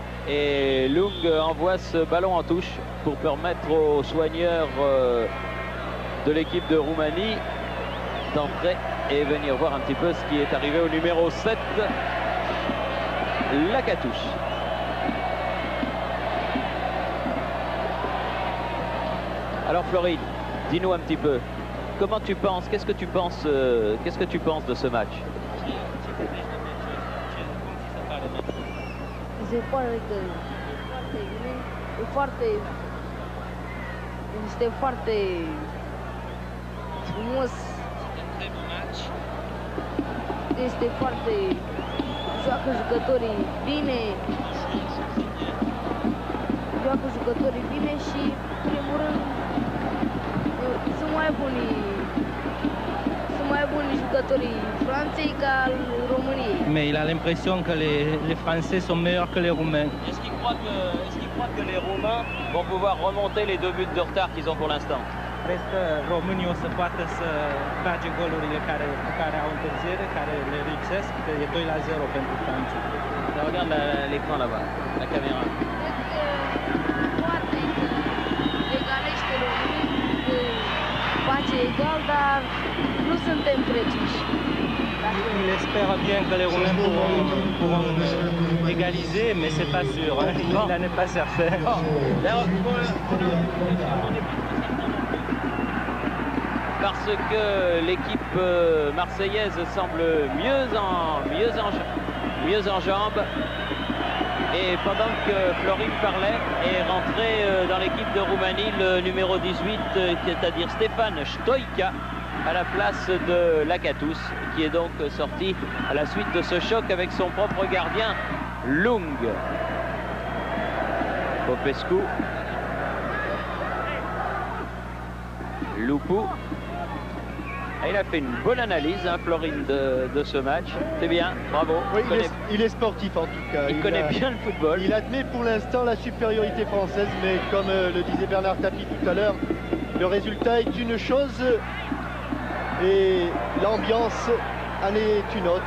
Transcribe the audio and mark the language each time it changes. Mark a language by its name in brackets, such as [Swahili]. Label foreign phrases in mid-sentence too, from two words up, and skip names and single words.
[French] Et Lung envoie ce ballon en touche pour permettre aux soigneurs de l'équipe de Roumanie d'entrer et venir voir un petit peu ce qui est arrivé au numéro 7, Lakatouche. Alors Floride, dis-nous un petit peu, comment tu penses, qu'est-ce que tu penses de ce match? [Romanian] Se pare că este foarte frumos, este foarte, joacă jucătorii bine, și în primul rând sunt mai buni jucătorii Franței ca al României. [French] Mais il a l'impression que les Français sont meilleurs que les Roumains. Est-ce qu'il croit que les Roumains vont pouvoir remonter les 2 buts de retard qu'ils ont pour l'instant? [Romanian] Cred că românii o să poată să bage golurile cu care au întârziere, care le lipsesc, că e 2-0 pentru Franța. [French] Ça regarde l'écran là-bas, la caméra. [Romanian] Poate că egalește România, face egal, dar nu suntem preciși. [French] Il espère bien que les Roumains pourront égaliser, mais c'est pas sûr. Hein. Il n'en est pas certain. Parce que l'équipe marseillaise semble mieux en jambes. Et pendant que Floride parlait, est rentré dans l'équipe de Roumanie le numéro 18, c'est-à-dire Stéphane Stoïca, à la place de Lakatouche, qui est donc sorti à la suite de ce choc avec son propre gardien, Lung. Popescu. Loupou. Il a fait une bonne analyse, hein, Florine, de ce match. C'est bien, bravo. Oui, il est sportif en tout cas. Il connaît bien le football. Il admet pour l'instant la supériorité française, mais comme le disait Bernard Tapie tout à l'heure, le résultat est une chose et l'ambiance en est une autre.